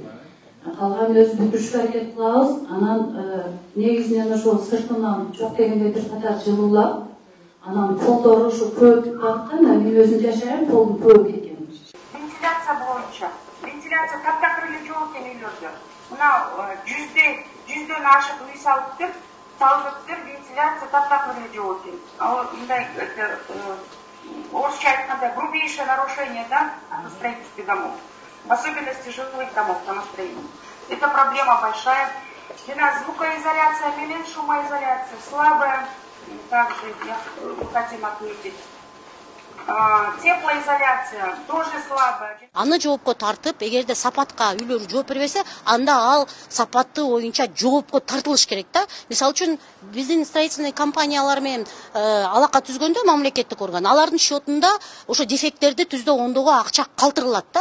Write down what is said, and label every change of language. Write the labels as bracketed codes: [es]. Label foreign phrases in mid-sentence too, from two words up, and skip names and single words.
[ky] Калган өзү бүтүрүшкө аракет кылабыз. Анан негизинен ошол сыртынан жок дегенде бир катар жылуулап, анан полдору ушу көп аккан, мен өзүм жашайм, полдун көп кеткен. Вентиляция боюнча. Вентиляция таптакыр эле жок экен үйлөрдө. Мына 100дөн ашык үй салыптыр, вентиляция таптакыр эле жок экен. Ал мындай орусча айтканда [ru] грубейшее нарушение, да, в строительстве домов. В особенности жилых домов по настроению. Это проблема большая. Звукоизоляция, шумоизоляция слабая. Также хотим отметить. Теплоизоляция тоже слабая. [ky] Аны жоопко тартып, эгерде сапатка үйлөр жооп бербесе, анда ал сапаты боюнча жоопко тартылыш керек да. Мисалы үчүн биздин строительный компаниялар менен алака түзгөндө мамлекеттик орган, алардын счетунда ошо дефекттерди түздө оңдоого акча калтырылат да.